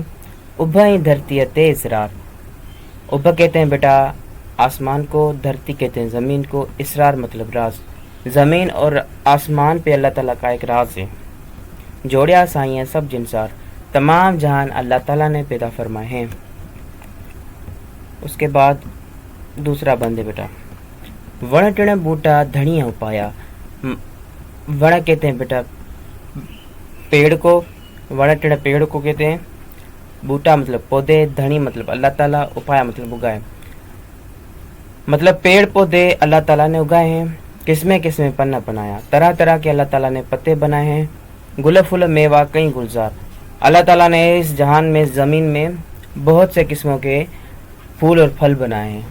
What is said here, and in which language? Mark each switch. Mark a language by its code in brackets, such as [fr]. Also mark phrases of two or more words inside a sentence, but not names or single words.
[sd] उभई धरती ते इसरार, [hi] उभा कहते हैं बेटा आसमान को, धरती कहते हैं ज़मीन को, इसरार मतलब राज। ज़मीन और आसमान पे अल्लाह ताला का एक राज है। [sd] जोड़िया साईं सब जिनसार, [hi] तमाम जहान अल्लाह ताला ने पैदा फरमाए हैं। उसके बाद दूसरा बंद है बेटा, [sd] वण टिण बूटा धनिया उपाया। [hi] वण कहते हैं बेटा पेड़ को, वण टिण पेड़ को कहते हैं, बूटा मतलब पौधे, धनी मतलब अल्लाह ताला, उपाया मतलब उगाए। मतलब पेड़ पौधे अल्लाह ताला ने उगाए हैं, [sd] किस्में किस्में पन्ना बनाया, [hi] तरह तरह के अल्लाह ताला ने पत्ते बनाए हैं, [sd] गुल फुल मेवा कई गुलजार। [hi] अल्लाह ताला ने इस जहान में, ज़मीन में बहुत से किस्मों के फूल और फल बनाए हैं।